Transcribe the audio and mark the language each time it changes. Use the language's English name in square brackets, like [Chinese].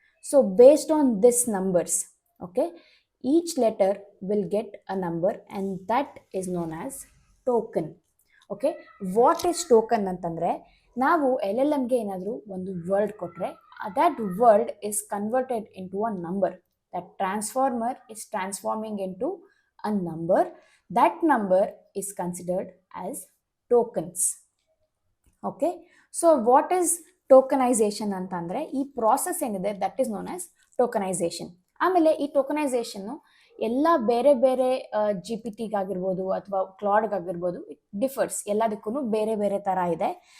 [English] So based on this numbers, okay, each letter will get a number and that is known as token. [Kannada] Okay, [English] what is token [Kannada] ಅಂತಂದರೆ, ನಾವು LLMಗೆ ಏನಾದರೂ ಒಂದು word ಕೊಟ್ಟರೆ [English] that word is converted into a number. That transformer is transforming into a number. That number is considered as tokens. Okay, so what is tokenization [Kannada] ಅಂತಂದರೆ, ಈ process ಏನಿದೆ [English] That is known as tokenization. [Kannada] ಆಮೇಲೆ ಈ ಟೋಕನೈಸೇಷನ್ನು ಎಲ್ಲ ಬೇರೆ ಬೇರೆ G P ಟಿಗಾಗಿರ್ಬೋದು ಅಥವಾ ಕ್ಲಾಡ್ಗಾಗಿರ್ಬೋದು [English] it differs, [Kannada] ಎಲ್ಲದಕ್ಕೂ ಬೇರೆ ಬೇರೆ ಥರ ಇದೆ.